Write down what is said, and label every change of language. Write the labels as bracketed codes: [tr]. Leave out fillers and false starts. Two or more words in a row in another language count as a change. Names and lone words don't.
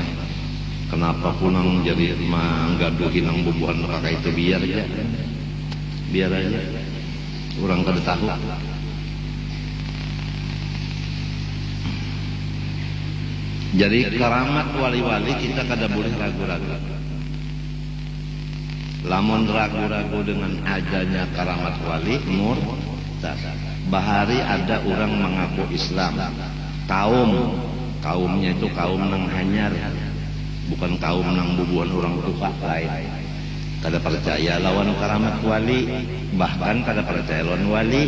[bjn] Kenapa punang jadi manggaduhin nang bubuhan kakak itu, biar aja. Biar aja. Orang kada tahu. Jadi karamat wali-wali kita kada boleh ragu-ragu. Lamun ragu-ragu dengan adanya karamat wali, murtad. Bahari ada orang mengaku Islam, kaumnya itu kaum nang hanyar, bukan kaum nang bubuhan orang tua lain. Kada percaya lawan karamat wali, bahkan kada percaya lawan wali.